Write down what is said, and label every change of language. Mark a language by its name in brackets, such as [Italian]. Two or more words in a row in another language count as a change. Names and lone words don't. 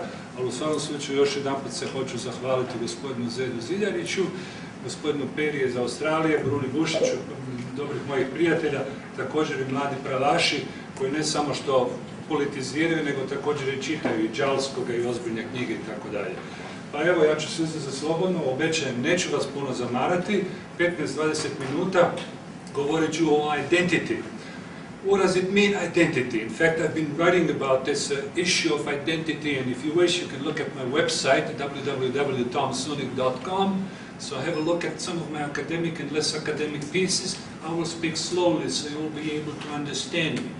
[Croatian] Ali u svakom slučaju još jedanput se hoću zahvaliti gospodinu Zedu Ziljariću, gospodinu Peri iz Australije, Bruni Bušiću, dobrih mojih prijatelja, također i mladi pravaši koji ne samo što politiziraju, nego također i čitaju i Đalskoga i ozbiljne knjige i tako dalje. Pa evo, ja ću se uzeti za slobodno, obećajem, neću vas puno zamarati, 15-20 minuta govorit ću o identity. [English] What does it mean, identity? In fact, I've been writing about this issue of identity, and if you wish, you can look at my website, www.tomsunic.com. So have a look at some of my academic and less academic pieces. I will speak slowly, so you will be able to understand me.